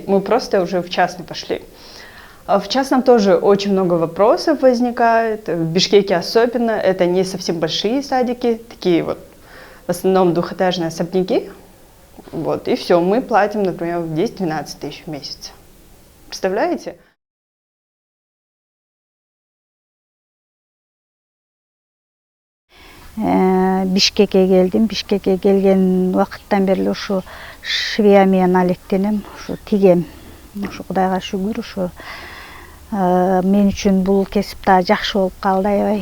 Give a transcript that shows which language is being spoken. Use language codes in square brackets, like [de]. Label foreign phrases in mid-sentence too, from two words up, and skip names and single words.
[ru] Мы просто уже в частный пошли. В частном тоже очень много вопросов возникает. В Бишкеке особенно. Это не совсем большие садики, такие вот. В основном двухэтажные особняки. Вот, и все, мы платим, например, 10-12 тысяч в месяц. Представляете? [ky] Бишкекке келдим. Бишкекке келген убакыттан бери ушу швея менен алектенем, ушу тигем. Ушу Кудайга шүгүр, ушу мен үчүн бул кесип да жакшы болуп калды, аябай.